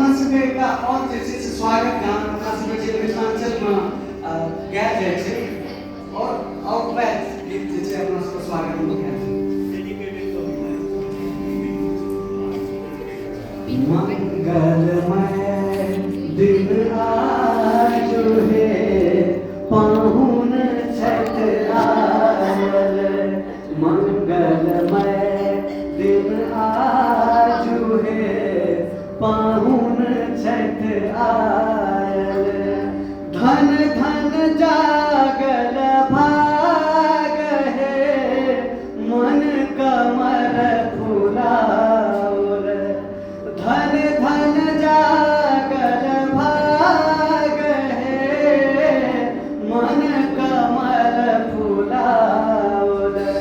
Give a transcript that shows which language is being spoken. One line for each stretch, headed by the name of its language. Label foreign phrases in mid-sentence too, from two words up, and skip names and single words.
Nepali: हामीसँग एउटा अतिथि स्वागत गान खासमा चाहिँ मिथिलाञ्चलमा गाएको छ और आउटब्याक गीत चाहिँ आफ्नो स्वागत गर्नुहुन्छ
Maithili: मंगलमय दिन आज है पाहुन छठ आयल मंगलमय दिन आज है पाहुन छठ आयल धन धन जागल भाग है मन कमल फुलाओल धन धन जागल भाग है मन कमल फुलाओल